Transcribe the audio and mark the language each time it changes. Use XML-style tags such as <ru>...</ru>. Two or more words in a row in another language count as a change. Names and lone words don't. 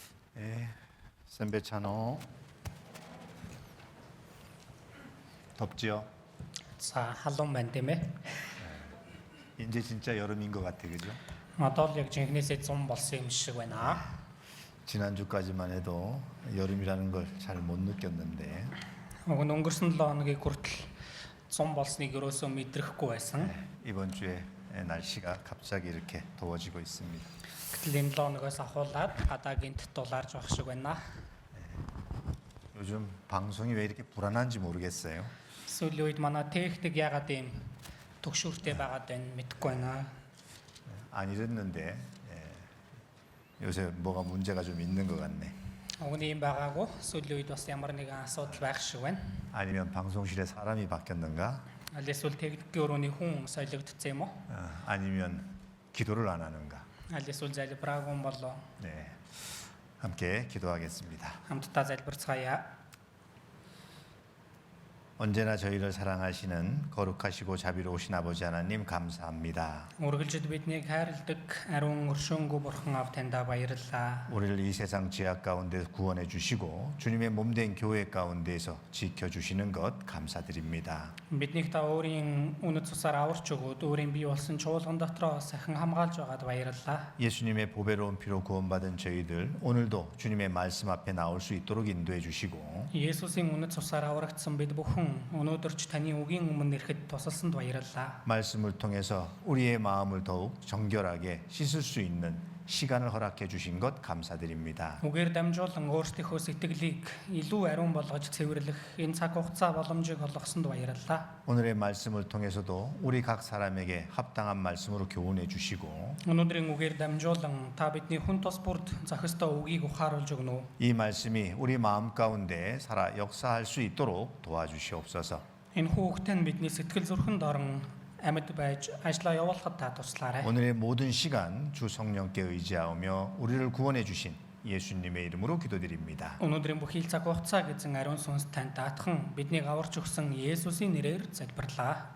<ko>샌베차노 덥지요?</ko> <mn>За халуун байна тийм ээ.</mn> <ko>이제 진짜 여름인 것 같아, 그죠?</ko> <mn>Одоо л яг жинхнээсээ 100 болсон юм шиг байна.</mn> <ko>지난주까지만 해도 여름이라는 걸 잘 못 느꼈는데</ko> <mn>Уг нь өнгөрсөн 7 хоногийн хүртэл 100 болсныг ерөөсөө мэдрэхгүй байсан.</mn> <ko>이번 주에 날씨가 갑자기 이렇게 더워지고 있습니다.</ko> <mn>Гэтэл энэ 7 хоногоос ахуулаад гадаа гинт дулаарж байх шиг байна.</mn> <ko>요즘 방송이 왜 이렇게 불안한지 모르겠어요.</ko> <mn>Сүүлийн үед манай техник ягаад ийм төгшүүртэй байгаад байна мэдэхгүй байна.</mn> <ko>안 이랬는데 요새 뭐가 문제가 좀 있는 것 같네.</ko> <mn>Уг нь ийм байгаагүй сүүлийн үед бас ямар нэгэн асуудал байх шиг байна.</mn> <ko>아니면 방송실에 사람이 바뀌었는가?</ko> <mn>Аль эсвэл техникийн өрөөний хүн солигдсон юм уу?</mn> <ko>아니면 기도를 안 하는가?</ko> <mn>Аль эсвэл залбираагүй юм болоо.</mn> <ko>네, 함께 기도하겠습니다.</ko> <mn>Хамтдаа залбирцгаая.</mn> <ko>언제나 저희를 사랑하시는 거룩하시고 자비로우신 아버지 하나님 감사합니다.</ko> <mn>Үргэлжид биднийг хайрладаг ариун өршөөнгүй бурхан аав таньда баярлалаа.</mn> <ko>우리를 이 세상 죄악 가운데 구원해 주시고 주님의 몸된 교회 가운데에서 지켜 주시는 것 감사드립니다.</ko> <mn>Биднийг та өөрийн үнэт цусаар аварч өгөөд өөрийн бий болсон чуулган дотроо сахин хамгаалж байгаад баярлалаа.</mn> <ko>예수님의 보배로운 피로 구원받은 저희들 오늘도 주님의 말씀 앞에 나올 수 있도록 인도해 주시고</ko> <mn>Есүсийн үнэт цусаар аврагдсан бид бүхэн өнөөдөр ч таны үгийн өмнө ирэхэд тусалсанд баярлалаа.</mn> <ko>말씀을 통해서 우리의 마음을 더욱 정결하게 씻을 수 있는 시간을 허락해 주신 것 감사드립니다.</ko> <mn>Үгээр дамжуулан өөрсдийнхөө сэтгэлийг илүү ариун болгож цэвэрлэх энэ цаг хугацаа боломжийг олгосонд баярлалаа.</mn> <ko>오늘의 말씀을 통해서도 우리 각 사람에게 합당한 말씀으로 교훈해 주시고</ko> <mn>Өнөөдрийн үгээр дамжуулан та бидний хүн тус бүрд зохистой үгийг ухааруулж өгнө.</mn> <ko>이 말씀이 우리 마음 가운데 살아 역사할 수 있도록 도와주시옵소서.</ko> <mn>Энэ хүүхдээ нь бидний сэтгэл зүрхэнд орон амьд байж ажиллаа явуулахад та туслаарай.</mn> <ko>오늘의 모든 시간 주 성령께 의지하오며 우리를 구원해 주신 예수님의 이름으로 기도드립니다.</ko> <mn>Өнөөдрийн бүхий л цаг хугацааг эзэн ариун сүнс танд даатхан биднийг аварч өгсөн Есүсийн нэрээр залбирлаа.</mn>